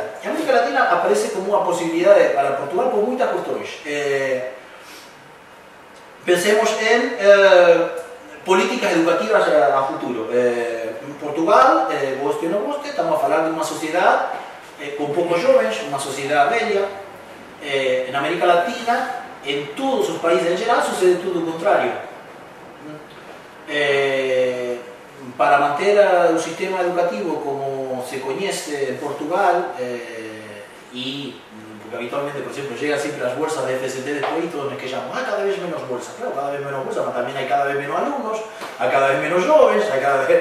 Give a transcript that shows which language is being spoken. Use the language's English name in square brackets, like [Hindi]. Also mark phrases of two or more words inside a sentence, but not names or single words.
[Portuguese] E a América Latina aparece como uma possibilidade para Portugal por muitas questões. Pensemos em políticas educativas a futuro. Em Portugal, goste ou não goste, estamos a falar de uma sociedade com poucos jovens, uma sociedade velha. Na América Latina, [Galician] en todos os países en geral, sucede todo o contrario. Para manter o sistema educativo como se coñece en Portugal, porque habitualmente, por exemplo, llegan sempre as bolsas de FST despois e todos nos queixamos, cada vez menos bolsas, claro, cada vez menos bolsas, mas tamén hai cada vez menos alumnos, hai cada vez menos jovens, hai cada vez...